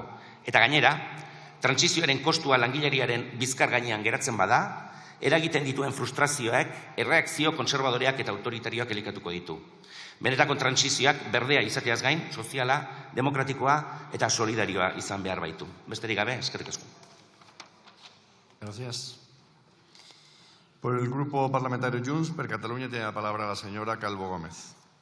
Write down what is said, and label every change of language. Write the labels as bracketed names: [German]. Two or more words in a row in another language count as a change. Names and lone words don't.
[Basque] Eta gainera, trantsizioaren kostua langileriaren bizkar gainean geratzen bada, eragiten dituen frustrazioak, erreakzio konservadoreak eta autoritarioak elikatuko ditu. Benetako trantsizioak berdea izateaz gain, soziala, demokratikoa eta solidarioa izan behar baitu. Besterik gabe, eskerrik asko. [Spanish] Gracias. Por el Grupo Parlamentario Junts per Catalunya tiene la palabra la señora Calvo Gómez.